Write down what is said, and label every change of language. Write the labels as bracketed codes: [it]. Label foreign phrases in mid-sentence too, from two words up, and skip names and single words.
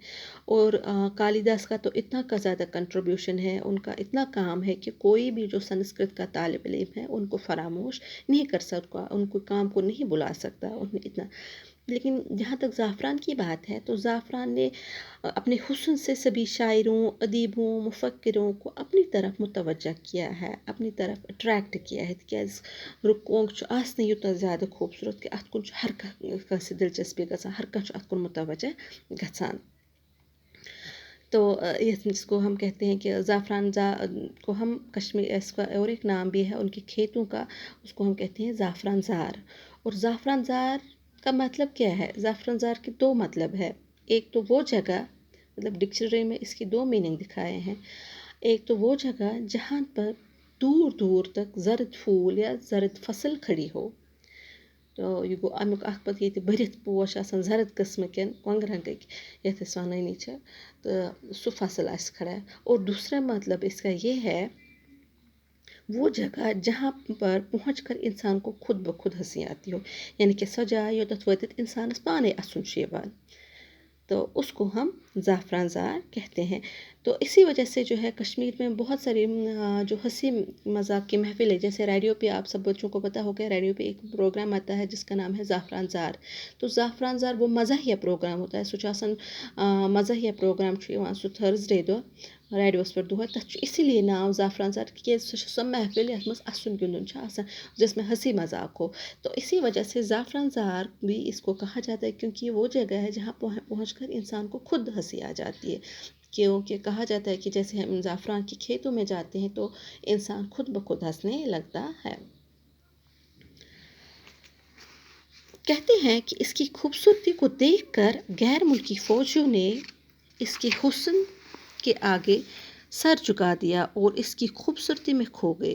[ur] اور کالیداس کا تو اتنا کا زیادہ کنٹریبیوشن ہے، ان کا اتنا کام ہے کہ کوئی بھی جو سنسکرت کا طالب علم ہے ان کو فراموش نہیں کر سکتا، ان کو کام کو نہیں بلا سکتا، انہیں اتنا۔ لیکن جہاں تک زعفران کی بات ہے تو زعفران نے اپنے حسن سے سبھی شاعروں، ادیبوں، مفکروں کو اپنی طرف متوجہ کیا ہے، اپنی طرف اٹریکٹ کیا ہے۔ [ks] تِکیٛازِ رُکونٛگ چھُ آسنٕے یوٗتاہ زیادٕ خوٗبصوٗرت کہ اَتھ کُن چھُ ہر کٲنٛسہِ دلچسپی گژھان، ہر کانٛہہ چھُ اَتھ کُن متوجہ گژھان۔ [ur] تو جس کو ہم کہتے ہیں کہ زعفران کو ہم کشمیر، اس کا اور ایک نام بھی ہے ان کے کھیتوں کا، اس کو ہم کہتے ہیں زعفران زار۔ اور زعفران زار کا مطلب کیا ہے؟ زعفران زار کے دو مطلب ہے۔ ایک تو وہ جگہ، مطلب ڈکشنری میں اس کی دو میننگ دکھائے ہیں۔ ایک تو وہ جگہ جہاں پر دور دور تک زرد پھول یا زرد فصل کھڑی ہو۔ [ks] تو یہ گو امیک اخ پتہ یہ بھرت پوش آسان زرد قسم کن کونگ رنگک یتھ اس ونانی چھ، تو سو فصل آس [ur] کھڑا ہے۔ اور دوسرا مطلب اس کا یہ ہے: وہ جگہ جہاں پر پہنچ کر انسان کو خود بخود ہنسی آتی ہو، یعنی کہ [ks] سو جائے یوتھ وٲتِتھ انسانس پانے اسُن چھُ یِوان، [ur] تو اس کو ہم زعفران زار کہتے ہیں۔ تو اسی وجہ سے جو ہے کشمیر میں بہت ساری جو ہنسی مذاق کی محفل ہے، جیسے ریڈیو پہ آپ سب بچوں کو پتہ ہوگا، ریڈیو پہ ایک پروگرام آتا ہے جس کا نام ہے زعفران زار۔ تو زعفران زار وہ مزاحیہ پروگرام ہوتا ہے، [ks] سُہ چھُ آسان مزاحیہ پروگرام چھُ یِوان سُہ تھرسڈے دۄہ ریڈیوس پٮ۪ٹھ دۄہے، تَتھ چھُ [ur] اسی لیے [ks] ناو زعفران زار تِکیٛازِ سُہ چھِ سۄ محفل یَتھ منٛز اَسُن گِنٛدُن چھُ آسان، [ur] جس میں ہنسی مذاق ہو۔ تو اسی وجہ سے زعفران زار بھی اس کو کہا جاتا ہے، کیونکہ یہ وہ جگہ ہے جہاں پہنچ کر انسان کو خود ہنسی آ جاتی ہے۔ کیونکہ کہا جاتا ہے کہ جیسے ہم زعفران کے کھیتوں میں جاتے ہیں تو انسان خود بخود ہنسنے لگتا ہے۔ کہتے ہیں کہ اس کی خوبصورتی کو دیکھ کر غیر ملکی فوجیوں نے اس کے حسن کے آگے سر جھکا دیا اور اس کی خوبصورتی میں کھو گئے۔